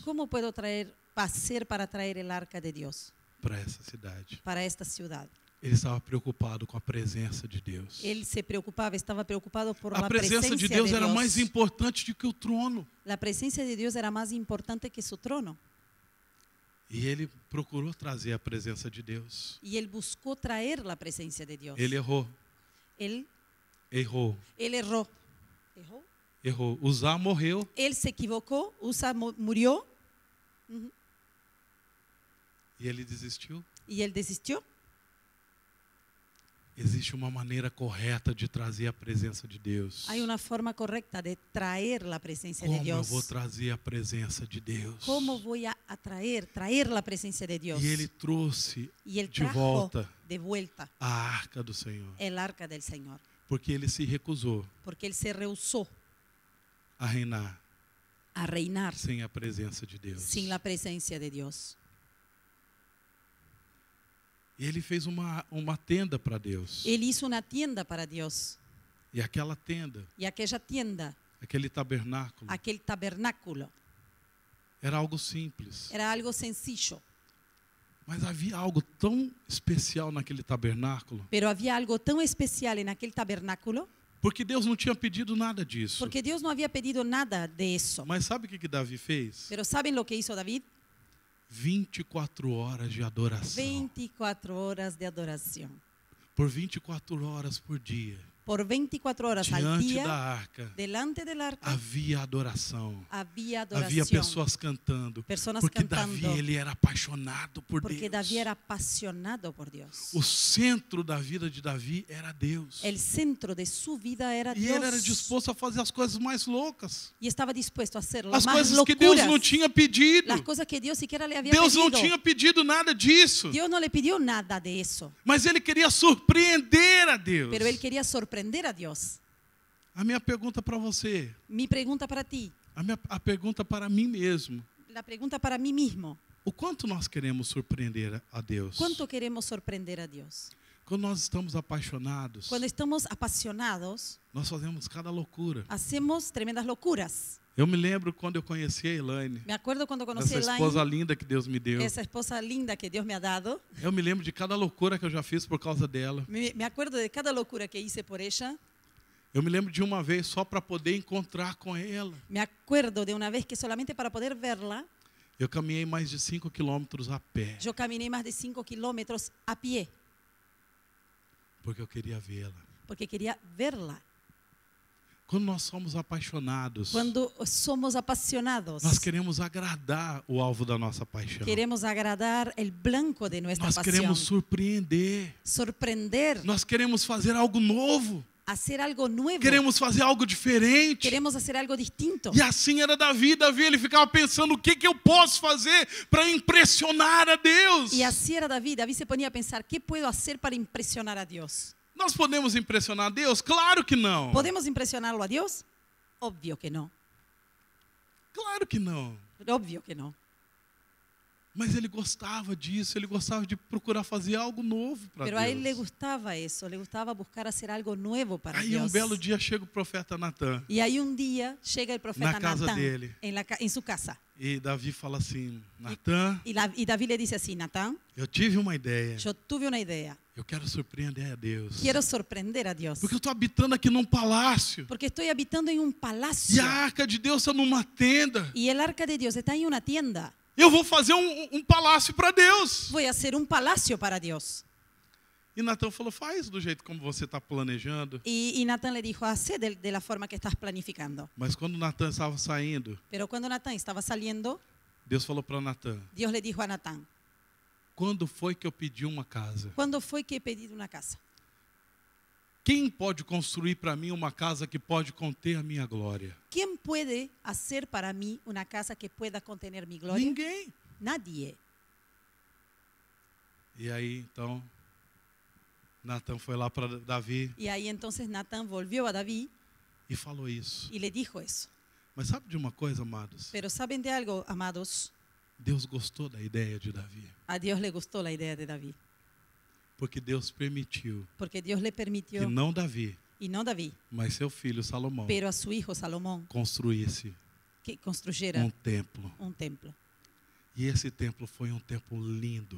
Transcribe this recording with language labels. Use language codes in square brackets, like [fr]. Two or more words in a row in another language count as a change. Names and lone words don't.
[es] cómo puedo hacer para traer el arca de Dios [pt] para essa cidade? [es] para esta ciudad? [pt] Ele estava preocupado com a presença de Deus. [es] Él se preocupaba, estaba preocupado por [pt] A [es] la [pt] presença de Deus era mais importante do que o trono. [es] La presencia de Dios era más importante que su trono. [pt] E ele procurou trazer a presença de Deus. [es] Y él buscó traer la presencia de Dios. [pt] Ele errou. [es] Él [pt] Errou. [es] erró. [pt] Errou. Uzá morreu. [es] Él se equivocó, Usa murió [pt] E ele desistiu. [es] y él desistió. [pt] Existe uma maneira correta de trazer a presença de Deus. [es] Hay una forma correcta de traer la presencia de [pt] Como eu [es] Dios. [pt] vou trazer a presença de Deus? [es] ¿Cómo voy a traer la presencia de Dios? [pt] E ele trouxe [es] Y él [pt] de [es] trajo [pt] volta [es] de vuelta [pt] a arca do Senhor. [es] el arca del Señor. [pt] Porque ele se recusou [es] Porque él se rehusó [pt] a reinar [es] a reinar [pt] sem a presença de Deus. [es] sin la presencia de Dios. [pt] E ele fez uma tenda para Deus. [es] Él hizo una tienda para Dios. [pt] E aquela tenda, [es] Y aquella tienda, [pt] aquele tabernáculo, [es] aquel tabernáculo, [pt] era algo simples. [es] era algo sencillo. [pt] Mas havia algo tão especial naquele tabernáculo. [es] Pero había algo tan especial en aquel tabernáculo, [pt] Porque Deus não tinha pedido nada disso. [es] porque Dios no había pedido nada de eso. [pt] Mas sabe o que Davi fez? [es] Pero ¿saben lo que hizo David? [pt] 24 horas de adoração. [es] 24 horas de adoración. [pt] Por 24 horas por dia. [es] Por 24 horas al [pt] Diante [es] día, [pt] da arca. [es] delante del arca, [pt] Havia adoração. [es] había [pt] Havia [es] adoración. [pt] pessoas cantando. [es] Personas [pt] Porque [es] cantando. [pt] Davi, ele era apaixonado por [es] Porque [pt] Deus. [es] David era apasionado por Dios. [pt] O centro da vida de Davi era Deus. [es] El centro de su vida era [pt] E [es] Dios. [pt] ele era disposto a fazer as coisas mais loucas. [es] Y estaba dispuesto a hacer [pt] As [es] las más [pt] coisas que Deus [es] locuras. [pt] não tinha pedido. [es] Las cosas que Dios siquiera le había [pt] Deus não [es] pedido. [pt] tinha pedido nada disso. [es] Dios no le pidió nada de eso. [pt] Mas ele queria surpreender a Deus. [es] Pero él quería sorprender a Dios. [pt] A minha pergunta para você, [es] Mi pregunta para ti, [pt] a pergunta para mim mesmo. [es] la pregunta para mí mismo. [pt] O quanto nós queremos surpreender a Deus? [es] ¿Cuánto queremos sorprender a Dios? [pt] Quando nós estamos apaixonados, [es] Cuando estamos apasionados, [pt] nós fazemos cada loucura. [es] hacemos tremendas locuras. [pt] Eu me lembro quando eu conheci a Elaine, [es] Me acuerdo cuando conocí [pt] essa [es] a [pt] esposa [es] Elaine, [pt] linda que Deus me deu. [es] esa esposa linda que Dios me ha dado. [pt] Eu me lembro de cada loucura que eu já fiz por causa dela. [es] Me acuerdo de cada locura que hice por ella. [pt] Eu me lembro de uma vez só para poder encontrar com ela. [es] Me acuerdo de una vez que solamente para poder verla, [pt] Eu caminhei mais de 5 quilômetros a pé, [es] yo caminé más de 5 kilómetros a pie, [pt] porque eu queria vê-la. [es] porque quería verla. [pt] Quando nós somos apaixonados, [es] Cuando somos apasionados, [pt] nós queremos agradar o alvo da nossa paixão. [es] queremos agradar el blanco de nuestra [pt] Nós [es] pasión, [pt] queremos surpreender. [es] sorprender, [pt] Nós queremos fazer algo novo. [es] hacer algo nuevo, [pt] Queremos fazer algo diferente. [es] queremos hacer algo distinto. [pt] E assim era Davi. Davi, ele ficava pensando o que eu posso fazer para impressionar a Deus. [es] Y así era David. David se ponía a pensar, ¿qué puedo hacer para impresionar a Dios? [pt] Nós podemos impressionar a Deus? Claro que não. [es] ¿Podemos impresionarlo a Dios? Obvio que no. [pt] Claro que não. [es] Obvio que no. [pt] Mas ele gostava disso, ele gostava de procurar fazer algo novo para [es] Pero a él le [pt] Deus. [es] gustaba eso, le gustaba buscar hacer algo nuevo para [pt] Aí [es] Dios. [pt] belo dia chega o profeta Natan. [es] Y ahí un día llega el profeta [pt] Na casa [es] Natán [pt] dele. [es] en su casa. [pt] E Davi fala assim, Natan, [es] Y David le dice así, Natán, [pt] eu tive uma ideia. [es] yo tuve una idea. [pt] Eu quero surpreender a Deus. [es] Quiero sorprender a Dios. [pt] Porque eu estou habitando aqui num palácio. [es] Porque estoy habitando en un [pt] E [es] palacio. [pt] a arca de Deus está numa tenda. [es] Y el arca de Dios está en una tienda. [pt] Eu vou fazer um palácio para Deus. [es] Voy a hacer un palacio para Dios. [pt] E Natan falou, faz do jeito como você está planejando. [es] Y Natán le dijo, hace de la forma que estás planificando. [pt] Mas quando Natan estava saindo, [es] Pero cuando Natán estaba saliendo, [pt] Deus falou para Natan, [es] Dios le dijo a Natán, [pt] quando foi que eu pedi uma casa? [es] ¿cuándo fue que he pedido una casa? [pt] Quem pode construir para mim uma casa que pode conter a minha glória? [es] ¿Quién puede hacer para mí una casa que pueda contener mi gloria? [pt] Ninguém. [es] Nadie. [pt] E aí, então, Natan foi lá para Davi [es] Y ahí entonces Natán volvió a David [pt] e falou isso. [es] y le dijo eso. [pt] Mas sabe de uma coisa, amados? [es] Pero ¿saben de algo, amados? [pt] Deus gostou da ideia de Davi. [es] A Dios le gustó la idea de David. [pt] Porque Deus permitiu [es] Porque Dios le [pt] que [es] permitió, [pt] não Davi, [es] y no David, [pt] mas seu filho Salomão [es] pero a su hijo Salomón, [pt] construísse [es] que construyera [pt] um templo. [es] un templo. [pt] E esse templo foi um templo lindo.